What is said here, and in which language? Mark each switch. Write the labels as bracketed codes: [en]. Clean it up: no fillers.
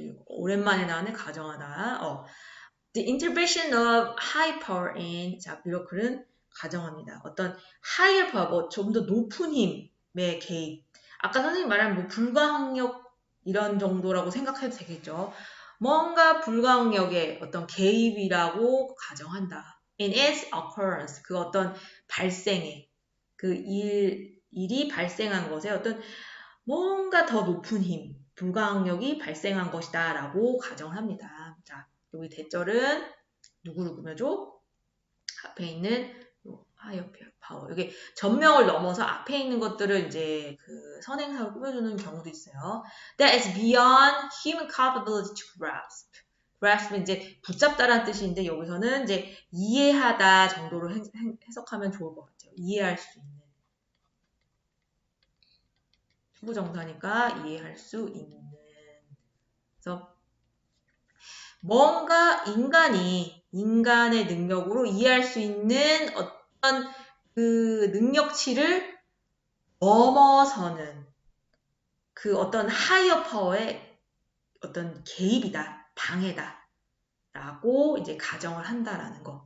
[ko] 오랜만에 나오는 가정하다. [en] The intervention of high power in 자, miracle은 [ko] 가정합니다. 어떤 [en] higher power, [ko] 좀 더 높은 힘의 개입. 아까 선생님 말한 불가항력 이런 정도라고 생각해도 되겠죠. 뭔가 불가항력의 어떤 개입이라고 가정한다. [en] In its occurrence, [ko] 그 어떤 발생에, 그 일이 발생한 것에 어떤 뭔가 더 높은 힘, 불가항력이 발생한 것이다 라고 가정합니다. 자, 여기 대절은 누구를 꾸며줘? 앞에 있는 하이어 파워. 여기 전명을 넘어서 앞에 있는 것들을 이제 그 선행사로 꾸며주는 경우도 있어요. [en] That is beyond human capability to grasp. [ko] grasp는 이제 붙잡다라는 뜻인데 여기서는 이제 이해하다 정도로 해석하면 좋을 것 같아요. 이해할 수 있는. 투부정사니까 이해할 수 있는. 그래서 뭔가 인간의 능력으로 이해할 수 있는 어떤 그 능력치를 넘어서는 그 어떤 하이어 파워의 어떤 개입이다, 방해다 라고 이제 가정을 한다라는 거.